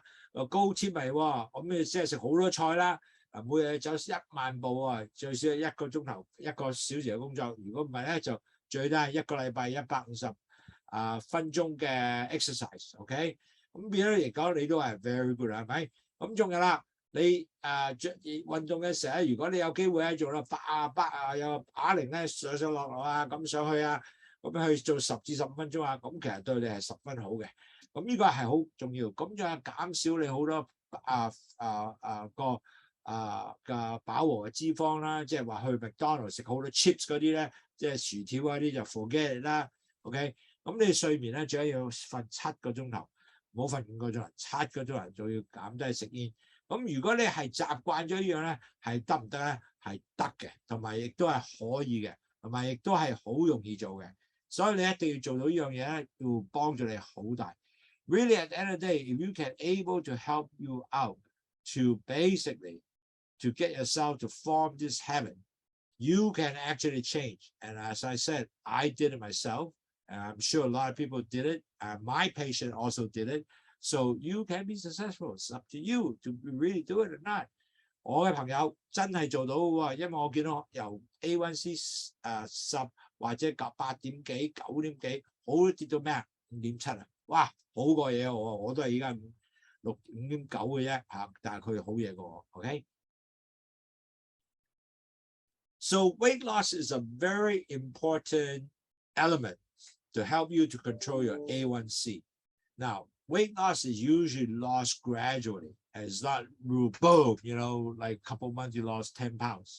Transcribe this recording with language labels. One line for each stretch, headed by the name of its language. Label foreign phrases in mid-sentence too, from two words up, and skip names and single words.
Cantonese: 高纖維喎，咁你即係食好多菜啦。每日走1萬步啊，最少1個鐘頭1個小時嘅工作。如果唔係咧，就最低係1個禮拜150分鐘嘅 exercise。OK， 咁變咗嚟講，你都係
English: very good
Cantonese: 係咪？咁仲有啦，你運動嘅時候咧，如果你有機會咧做到有啞鈴咧上落啊，咁上去啊，咁去做10至15分鐘啊，咁其實對你係10分好嘅。咁呢個係好重要，咁就係減少你好多嘅飽和嘅脂肪啦，即係話去麥當勞食好多 chips 嗰啲咧，即係薯條嗰啲就
English: forget it
Cantonese: 啦。OK， 咁你睡眠咧最緊要瞓7個鐘頭，唔好瞓5個鐘頭，7個鐘頭就要減低食煙。咁如果你係習慣咗呢樣咧，係得唔得咧？係得嘅，同埋亦都係可以嘅，同埋亦都係好容易做嘅。所以你一定要做到呢樣嘢咧，要幫助你好大。
English: Really, at the end of the day, if you can able to help you out to basically to get yourself to form this habit, you can actually change. And as I said, I did it myself, and I'm sure a lot of people did it. My patient also did it. So you can be successful. It's up to you to really do it or not.
Cantonese: 我嘅朋友真係做到喎，因為我見到由 A1C 10或者8點幾、9點幾，好跌到咩啊5.7啊，哇，好過嘢我都係依家5.9嘅啫嚇，但係佢好嘢過我 ，OK。
English: So weight loss is a very important element to help you to control your A1C. Now, weight loss is usually lost gradually. And it's not boom, like a couple months you lost 10 pounds.